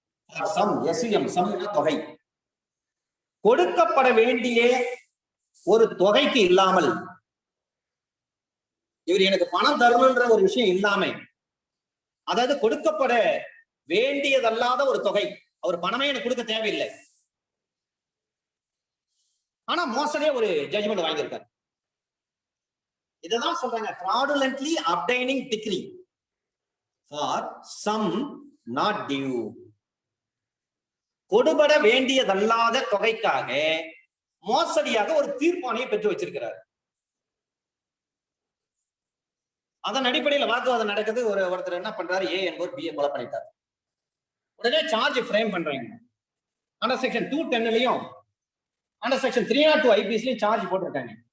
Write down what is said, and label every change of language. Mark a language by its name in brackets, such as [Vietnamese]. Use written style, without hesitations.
[Tamil] For sum, SUM, sum தொகை, கொடுக்கப்பட வேண்டிய ஒரு தொகைக்கு இல்லாமல், இவர் எனக்கு பணம் தரணுன்ற ஒரு விஷயம் இல்லாம, அதாவது கொடுக்கப்பட வேண்டியதல்லாத ஒரு தொகை, அவர் பணமே எனக்கு கொடுக்க தேவையில்லை, ஆனா மோசடியே ஒரு ஜட்ஜ்மெண்ட் வாங்கியிருக்காரு. இததான் சொல்றாங்க [English] fraudulently obtaining decree for sum not due. [Tamil] கொடுபட வேண்டியதல்லாத தொகைக்காக மோசடியாக ஒரு தீர்ப்பாணையை பெற்று வச்சிருக்கிறார். அதன் அடிப்படையில் வாக்குவாதம் நடக்குது. ஒருத்தர் என்ன பண்றாரு, ஏ என்பவர் பிஏ கொலை பண்ணிட்டார். உடனே சார்ஜ் ஃப்ரேம் பண்றாங்க. Under section 210லயும் under section 302 ஐபிசிலையும் charge போட்டிருக்காங்க.